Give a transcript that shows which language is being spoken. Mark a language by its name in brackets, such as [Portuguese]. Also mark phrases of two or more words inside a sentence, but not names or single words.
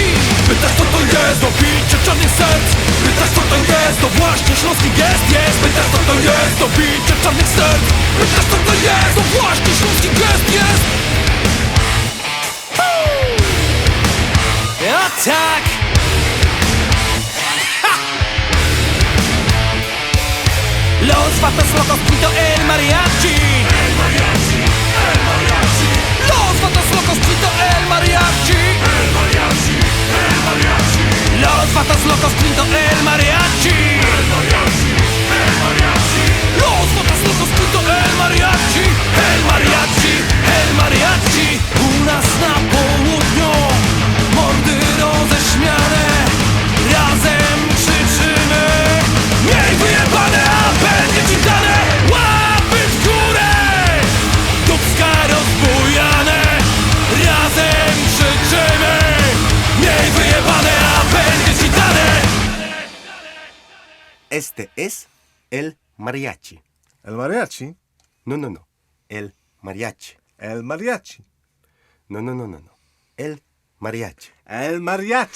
[Polish] Pytasz co to jest, do bicia czarnych serc. Pytasz co to jest, to właśnie śląski gest jest. Pytasz co to jest, do bicia czarnych serc. Pytasz co to jest, to właśnie śląski gest jest. A tak! [Spanish] Los vatos locos pito el mariachi. Los vatos locos pito el mariachi. Los vatos locos pito el mariachi. Los vatos locos pito el mariachi. El mariachi, el mariachi. [Polish] U nas na południu mordy roześmiane, razem krzyczymy: miej wyjebane, a będzie ci dane. Łapy w górę, dupska rozbujane, razem krzyczymy: miej wyjebane, a będzie ci dane. [Spanish] Este es el mariachi. ¿El mariachi? No, no, no. El mariachi. El mariachi. No, no, no, no, no. El mariachi. El mariachi.